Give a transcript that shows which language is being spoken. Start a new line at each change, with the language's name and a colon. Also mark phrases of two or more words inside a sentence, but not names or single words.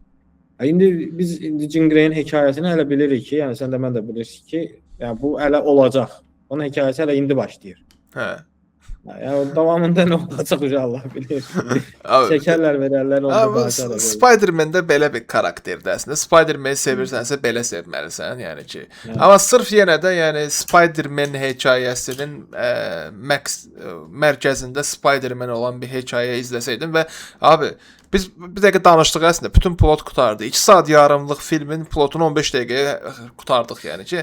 Azerbaijani: İndi biz Jean Grey'in hekayəsini hələ bilirik ki, yəni sən də mən də bilirsiniz ki, yəni bu hələ olacaq. Onun hekayəsi hələ indi başlayır. Hə. Yəni davamında nə olacaq Allah bilir. Şəkərlər verərlər onda da. Spider-Man-də belə bir karakterdir əslində. Spider-Man-i sevirsənsə belə sevməlisən, yəni ki. Amma sırf yenə də yəni Spider-Man hekayəsinin mərkəzində Spider-Man olan bir hekayə izləsəydin və abi biz bir dəqiqə danışdıq əslində. Bütün plot qutardı. 2 saat yarımlıq filmin plotunu 15 dəqiqəyə qutardıq yəni ki.